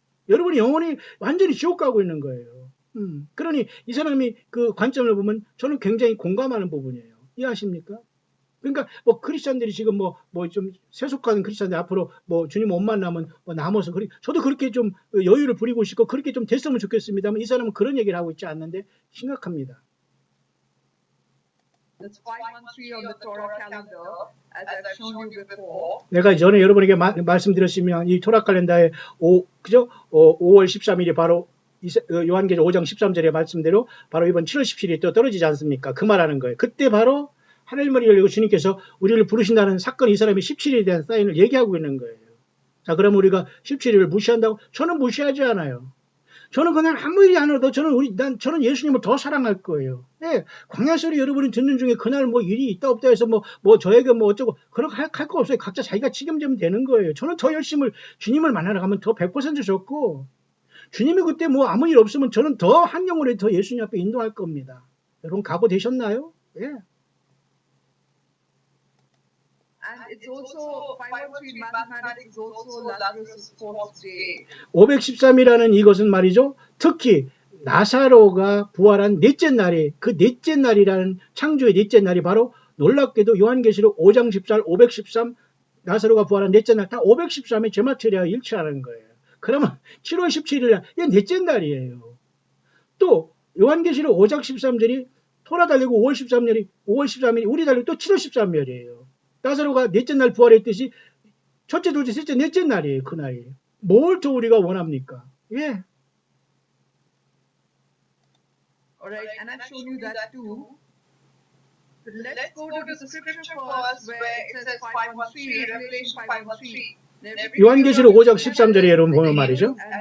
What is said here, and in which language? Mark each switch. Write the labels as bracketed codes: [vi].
[ko] 여러분이 영원히 완전히 지옥 가고 있는 거예요. 그러니 이 사람이 그 관점을 보면 저는 굉장히 공감하는 부분이에요. 이해하십니까? 그러니까 뭐 크리스찬들이 지금 뭐 좀 세속하는 크리스찬들 앞으로 뭐 주님 못 만나면 뭐 남아서 저도 그렇게 좀 여유를 부리고 싶고 그렇게 좀 됐으면 좋겠습니다만 이 사람은 그런 얘기를 하고 있지 않는데 심각합니다. [en] That's 513 on the Torah calendar, as I've shown you before. [ko] 내가 전에 여러분에게 말씀드렸으면 이 토라 칼렌다의 5월 13일이 바로 요한계시록 5장 13절의 말씀대로 바로 이번 7월 17일이 또 떨어지지 않습니까? 그 말하는 거예요. 그때 바로 하늘문이 열리고 주님께서 우리를 부르신다는 사건 이 사람이 17일에 대한 사인을 얘기하고 있는 거예요. 자, 그러면 우리가 17일을 무시한다고? 저는 무시하지 않아요. 저는 그냥 아무 일이 안 해도 저는 예수님을 더 사랑할 거예요. 네, 광야소리 여러분이 듣는 중에 그날 뭐 일이 있다 없다 해서 뭐 저에게 뭐 어쩌고 그런 할 거 없어요. 각자 자기가 책임지면 되는 거예요. 저는 더 열심히 주님을 만나러 가면 더 100% 좋고 주님이 그때 뭐 아무 일 없으면 저는 더 한 영혼을 더 예수님 앞에 인도할 겁니다. 여러분 각오 되셨나요? 예. [en] And it's also 513 mathematics is also Lazarus' fourth day. [ko] 513이라는 이것은 말이죠. 특히 나사로가 부활한 넷째 날에 그 넷째 날이라는 창조의 넷째 날이 바로 놀랍게도 요한계시록 5장 14절 513 나사로가 부활한 넷째 날 다 513의 제마철이와 일치하는 거예요. 그러면 7월 17일 날 이게 넷째 날이에요. 또 요한계시록 5장 13절이 토라 달리고 5월 13일이 우리 달리고 또 7월 13일이에요. 나사로가 넷째 날 부활했듯이 첫째, 둘째, 셋째, 넷째 날이에요. 그날이. 뭘 더 우리가 원합니까? 예. [en] Alright, and I've shown you that too. But let's go to the scripture first where it says 513, Revelation 513. [ko] 요한계시록 5장 13절에 여러분 보면 말이죠.